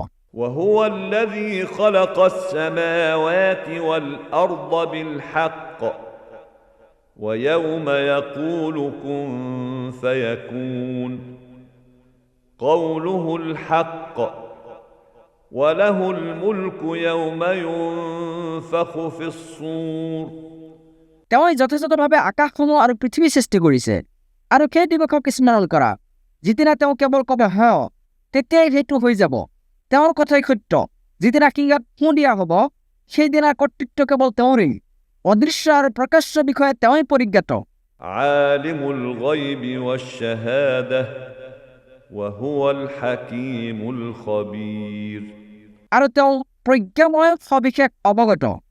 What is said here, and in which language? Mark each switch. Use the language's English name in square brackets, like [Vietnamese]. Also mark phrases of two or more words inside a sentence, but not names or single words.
[Arabic] وهو الذي خلق السماوات والأرض بالحق ويوم يقول كن فيكون قوله الحق وله الملك يوم ينفخ في الصور [Assamese] তেওঁই যথেষ্টভাৱে আকাশসমূহ আৰু পৃথিৱী সৃষ্টি কৰিছে আৰু সেই দিৱসক স্মৰণ কৰা যিদিনা তেওঁ কেৱল ক'ব হয় তেতিয়াই সেইটো হৈ যাব তেওঁৰ কথাই সত্য যিদিনা কিংগাত ফোঁ দিয়া হ'ব সেইদিনাৰ কৰ্তৃত্ব কেৱল তেওঁৰেই অদৃশ্য আৰু প্ৰকাশ্য বিষয়ে তেওঁই পৰিজ্ঞাত [Arabic] عالم الغيب والشهادة وهو الحكيم الخبير [Assamese] আৰু তেওঁ প্ৰজ্ঞাময় সবিশেষ অৱগত